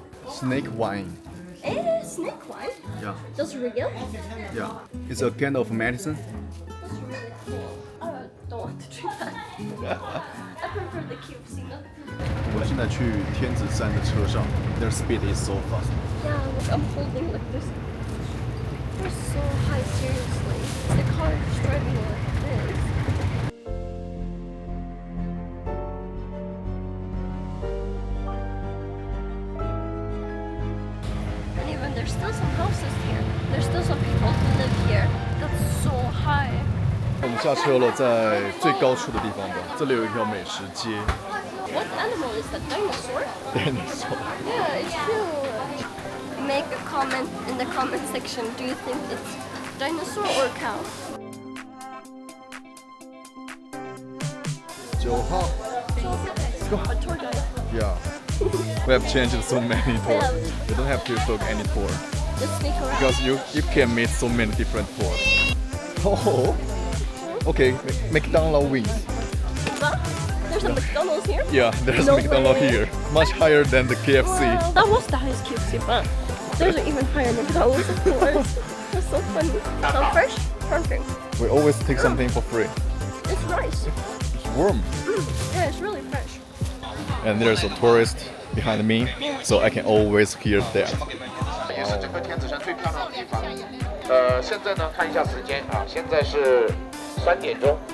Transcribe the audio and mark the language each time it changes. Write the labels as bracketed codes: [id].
[en] Snake wine. Snake wine? Yeah, That's real? yeah. It's a kind of medicine. That's really cool. I don't want to drink that. I prefer the KFC. [zh] 我们现在去天子山的车上。 [en] Their speed is so fast. Yeah, look, I'm holding like this. They're so high, seriously. The car is driving like this. And even there's still some houses here. There's still some people who live here. That's so high. [zh] 我们下车了，在最高处的地方吧。这里有一条美食街。 [en] What animal is that? Dinosaur? Dinosaur. Yeah, it's true. Make a comment in the comment section. Do you think it's dinosaur or cow? [zh] 9号。Go. [en] A tour guide. Yeah. We have changed so many tours. Yeah. You don't have to book any tour Just sneak around. because you can meet so many different tours. Oh. Okay, McDonald's wings. What? There's a McDonald's here? Yeah, there's No McDonald's way. here. Much higher than the KFC. Wow, that was the highest KFC, but there's an even higher McDonald's, of course. That's so funny. So fresh? Perfect. We always take something for free. It's nice. It's warm. Yeah, it's really fresh. And there's a tourist behind me, so I can always hear that. [zh] 也是整个天子山最漂亮的地方。现在呢，看一下时间啊，现在是3点钟。